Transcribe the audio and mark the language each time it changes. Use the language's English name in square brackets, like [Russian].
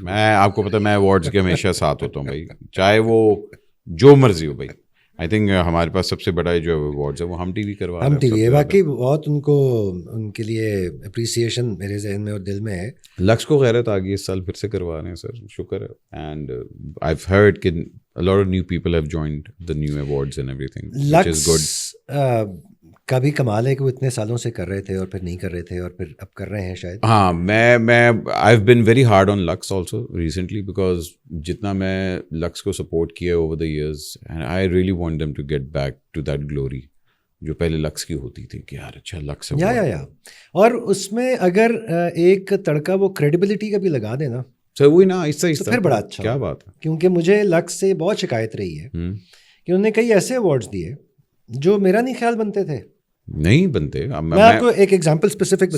[Urdu] میں آپ کو پتا میں ایوارڈز کے ہمیشہ ساتھ ہوتا ہوں بھائی, چاہے وہ جو مرضی ہو بھائی. آئی تھنک ہمارے پاس سب سے بڑا جو ایوارڈز ہے وہ ہم ٹی وی کروا رہے ہیں. ہم ٹی وی ہے, باقی بہت ان کے لیے اپریسیشن میرے ذہن میں اور دل میں ہے. لکس کو غیرت آ گئی اس سال, پھر سے کروا رہے ہیں سر, شکر ہے. [English] And I have heard کہ a lot of new people have joined the new awards and everything, which is good. [Urdu] کا بھی کمال ہے کہ وہ اتنے سالوں سے کر رہے تھے اور پھر نہیں کر رہے تھے اور پھر اب کر رہے ہیں شاید. ہاں میں [English] I've been very hard on Lux also recently because [Urdu] جتنا میں Lux کو سپورٹ کیا [English] over the years and I really want them to get back to that glory [Urdu] جو پہلے Lux کی ہوتی تھی کہ یار اچھا Lux ہے. یا اور اس میں اگر ایک تڑکا وہ کریڈیبلٹی کا بھی لگا دے نا, وہی نا آہستہ پھر بڑا اچھا. کیا بات ہے, کیونکہ مجھے Lux سے بہت شکایت رہی ہے کہ انہوں نے کئی ایسے ایوارڈز دیے جو میرا نہیں خیال بنتے تھے. نہیں بنتے. میں آپ کو ایک ایگزامپل اسپیسیفک